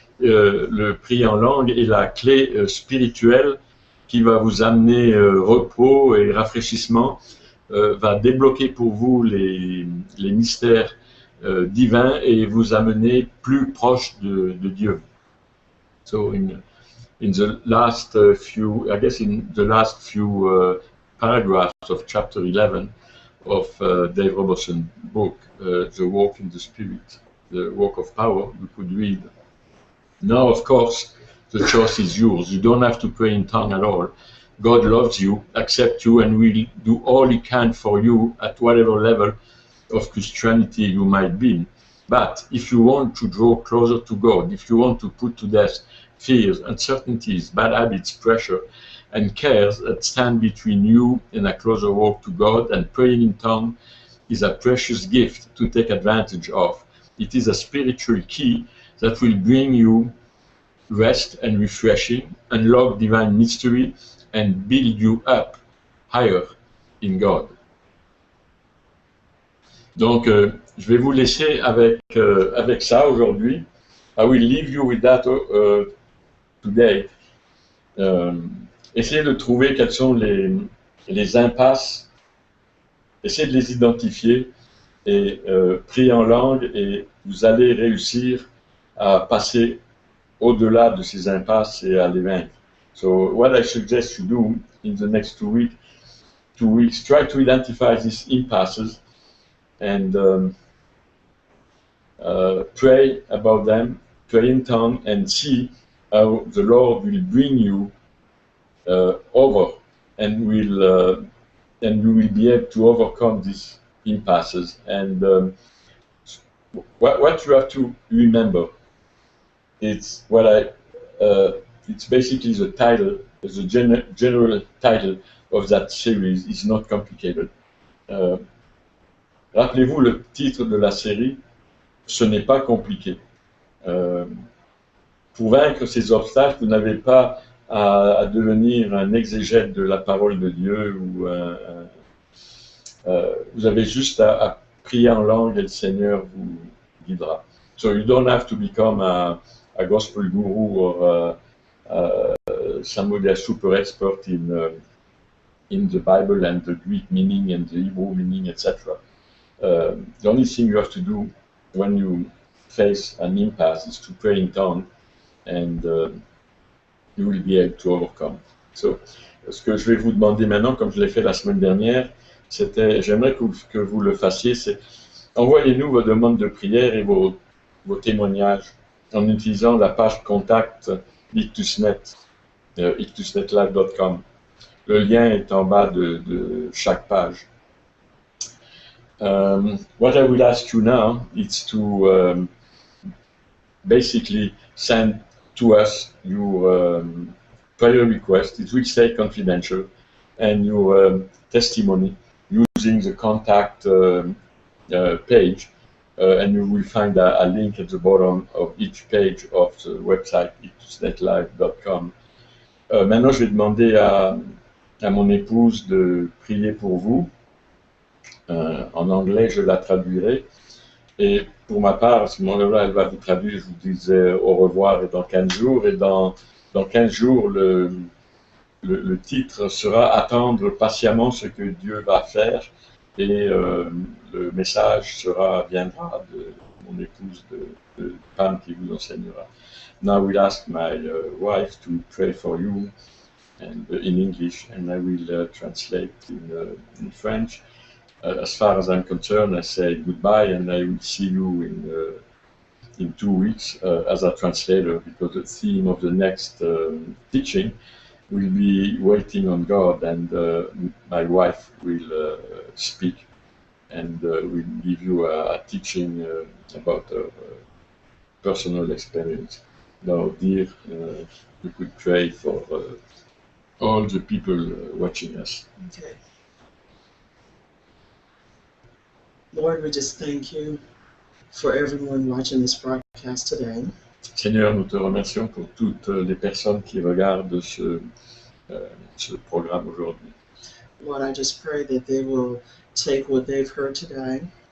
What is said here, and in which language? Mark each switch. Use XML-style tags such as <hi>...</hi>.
<fr>Le prier en langue est la clé spirituelle qui va vous amener repos et rafraîchissement, va débloquer pour vous les mystères divins et vous amener plus proche de Dieu.</fr> <en>So in the last few, I guess in the last few paragraphs of chapter 11 of Dave Robertson's book, The Walk in the Spirit, The Walk of Power, we could read, now of course the choice is yours. You don't have to pray in tongue at all. God loves you, accepts you, and will do all He can for you at whatever level of Christianity you might be. But if you want to draw closer to God, if you want to put to death fears, uncertainties, bad habits, pressure, and cares that stand between you and a closer walk to God, and praying in tongue is a precious gift to take advantage of. It is a spiritual key that will bring you rest and refreshing, unlock divine mystery, and build you up higher in God.</en> <fr>Donc, je vais vous laisser avec ça aujourd'hui.</fr> <en>I will leave you with that today.</en> <fr>Essayez de trouver quelles sont les impasses, essayez de les identifier et priez en langue et vous allez réussir à passer au-delà de ces impasses et à les vaincre.</fr> <en>So what I suggest you do in the next 2 weeks, try to identify these impasses and pray about them, pray in tongue, and see how the Lord will bring you over, and you will be able to overcome these impasses. And what you have to remember, it's basically the title, the general title of that series is not complicated.</en> <fr>Rappelez-vous le titre de la série, ce n'est pas compliqué. Pour vaincre ces obstacles, vous n'avez pas à devenir un exégète de la parole de Dieu, ou vous avez juste à prier en langue et le Seigneur vous guidera.</fr> <en>So you don't have to become a gospel guru or somebody a super expert in the Bible and the Greek meaning and the Hebrew meaning, etc. The only thing you have to do when you face an impasse is to pray in tongues, and you will be able to overcome.</en> <fr>So, ce que je vais vous demander maintenant, comme je l'ai fait la semaine dernière, c'était, j'aimerais que vous le fassiez, c'est envoyez-nous vos demandes de prière et vos témoignages en utilisant la page contact Ictusnet, ictusnetlive.com. Le lien est en bas de chaque page.</fr> <en>What I will ask you now is to basically send to us your prayer request. It will stay confidential, and your testimony using the contact page, and you will find a link at the bottom of each page of the website ictusnetlive.com.</en> <fr>Maintenant, je vais demander à mon épouse de prier pour vous. En anglais, je la traduirai. Et pour ma part, à ce moment-là, elle va vous traduire. Je vous disais au revoir et dans 15 jours. Et dans 15 jours, le titre sera « Attendre patiemment ce que Dieu va faire ». Et le message viendra de mon épouse, de Pam qui vous enseignera.</fr> <en>Now I will ask my wife to pray for you and in English, and I will translate in French. As far as I'm concerned, I say goodbye, and I will see you in 2 weeks as a translator, because the theme of the next teaching will be waiting on God, and my wife will speak and will give you a teaching about a personal experience. Now, dear, you could pray for all the people watching us. Okay. Lord, we just thank you for everyone watching this broadcast today.</en> <fr>Seigneur, nous te remercions pour toutes les personnes qui regardent ce programme aujourd'hui.</fr> <en>Lord, I just pray that they will take what they've heard today.</en>